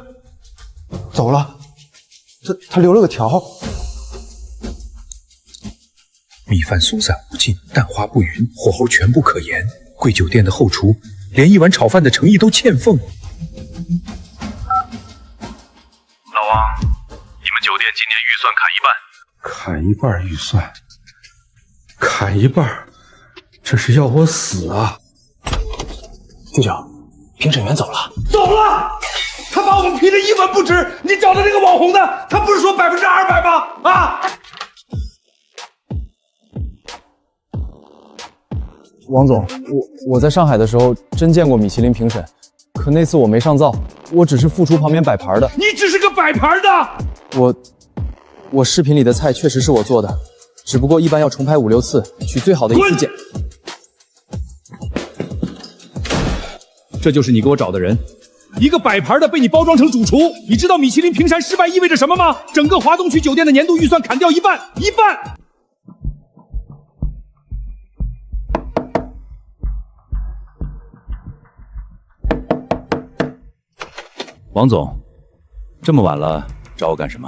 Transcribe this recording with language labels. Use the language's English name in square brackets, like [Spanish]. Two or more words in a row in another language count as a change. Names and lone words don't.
[Chinese] 走了。他留了個條。米飯酥散無盡，蛋花不勻，火候全不可言。貴酒店的後廚連一碗炒飯的誠意都欠奉。老王，你們酒店今年預算砍一半。砍一半預算？砍一半？這是要我死啊！舅舅，評審員走了。走了？他把我們批得一文不值。你找的那個網紅的，他不是說200%嗎？啊！王總，我在上海的時候真見過米其林評審，可那次我沒上灶，我只是副廚旁邊擺盤的。你只是個擺盤的？我視頻裡的菜確實是我做的，只不過一般要重拍5、6次，取最好的一次剪。这就是你给我找的人。一个摆盘的被你包装成主厨，你知道米其林评审失败意味着什么吗？整个华东区酒店的年度预算砍掉一半，一半！王总，这么晚了找我干什么？